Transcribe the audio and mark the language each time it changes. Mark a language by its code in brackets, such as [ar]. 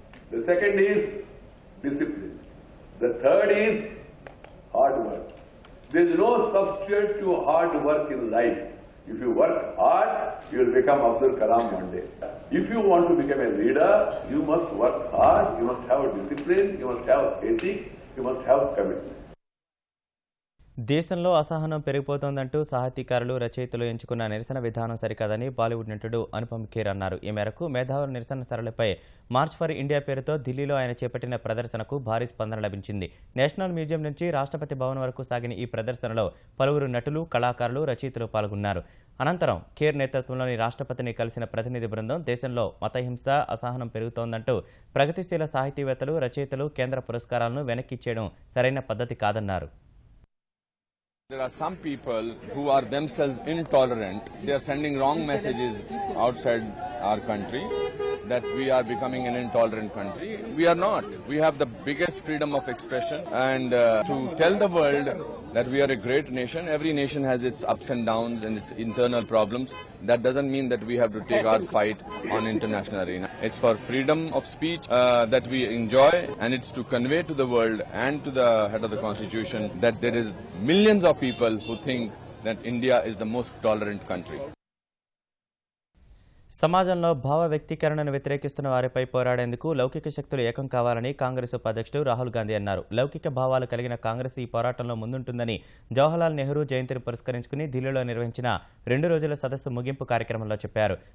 [en] The second is discipline. The third is hard work. There is no substitute to hard work in life. If you work hard, you will become Abdul Kalam one day. If you want to become a leader, you must work hard, you must have discipline, you must have ethics, you must have commitment. [te] దేశంలో అసహనం పెరిగిపోతోందంటూ సాహితీకారులు, రచయితలు ఎంచుకున్న నిరసన విధానం సరికాదని బాలీవుడ్ నటుడు అనుపమ్ ఖేర్ అన్నారు. ఈ మేరకు మేధావుల నిరసన సరళిపై మార్చ్ ఫర్ ఇండియా పేరుతో ఢిల్లీలో ఆయన చేపట్టిన ప్రదర్శనకు భారీ స్పందన లభించింది. నేషనల్ మ్యూజియం నుంచి రాష్ట్రపతి భవన్ వరకు సాగిన ఈ ప్రదర్శనలో పలువురు నటులు, కళాకారులు, రచయితలు పాల్గొన్నారు. అనంతరం ఖేర్ నేతృత్వంలోని రాష్ట్రపతిని కలిసిన ప్రతినిధి బృందం దేశంలో మతహింస, అసహనం పెరుగుతోందంటూ ప్రగతిశీల సాహితీవేత్తలు, రచయితలు కేంద్ర పురస్కారాలను వెనక్కిచ్చేయడం సరైన పద్ధతి కాదన్నారు. [en] There are some people who are themselves intolerant. They are sending wrong messages outside our country that we are becoming an intolerant country. We are not. We have the biggest freedom of expression and to tell the world that we are a great nation. Every nation has its ups and downs and its internal problems. That doesn't mean that we have to take our fight on international arena. It's for freedom of speech that we enjoy, and it's to convey to the world and to the head of the constitution that there is millions of people who think that India is the most tolerant country. [te] సమాజంలో భావ వ్యక్తీకరణను వ్యతిరేకిస్తున్న వారిపై పోరాడేందుకు లౌకిక శక్తులు ఏకం కావాలని కాంగ్రెస్ ఉపాధ్యక్షుడు రాహుల్ గాంధీ అన్నారు. లౌకిక భావాలు కలిగిన కాంగ్రెస్ ఈ పోరాటంలో ముందుంటుందని జవహర్లాల్ నెహ్రూ జయంతిని పురస్కరించుకుని ఢిల్లీలో నిర్వహించిన 2 రోజుల సదస్సు ముగింపు కార్యక్రమంలో చెప్పారు.